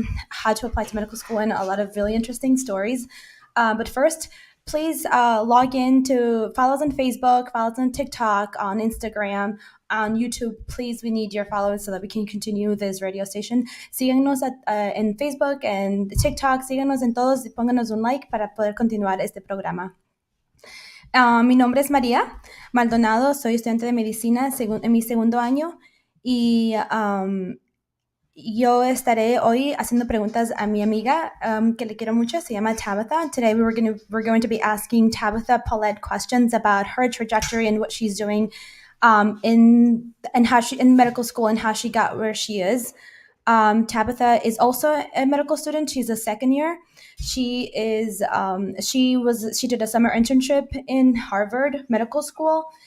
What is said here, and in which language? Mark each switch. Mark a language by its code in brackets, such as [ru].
[en] how to apply to medical school and a lot of really interesting stories. But first, please log in to follow us on Facebook, follow us on TikTok, on Instagram, on YouTube. Please, we need your followers so that we can continue this radio station. [es] Síganos en Facebook, en TikTok, síganos en todos y pónganos un like para poder continuar este programa. Mi nombre es Maria Maldonado, soy estudiante de medicina en mi segundo año y yo estaré hoy haciendo preguntas a mi amiga que le quiero mucho, se llama Tabhata. [en] Today we're going to be asking Tabhata Paulet questions about her trajectory and what she's doing in medical school and how she got where she is. Tabhata is also a medical student. She's a second year. She did a summer internship in Harvard Medical School.